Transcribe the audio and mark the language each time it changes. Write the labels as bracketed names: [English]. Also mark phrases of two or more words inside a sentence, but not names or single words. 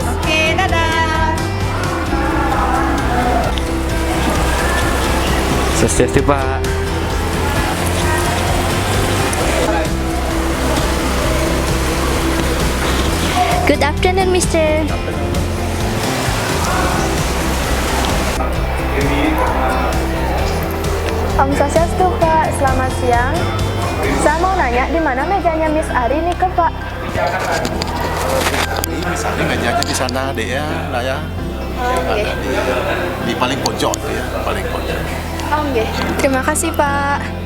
[Indonesian] Oke, dadah. Swastiastu Pak. [English] Good afternoon, Mister. [Indonesian] Om Swastiastu Pak, selamat siang. Saya mau nanya di mana mejanya Miss Ari nih ke Pak? Misalnya mejanya di sana deh ya, nah ya. Ada di paling pojok tuh ya, paling pojok. Oh, nggih. Terima kasih Pak.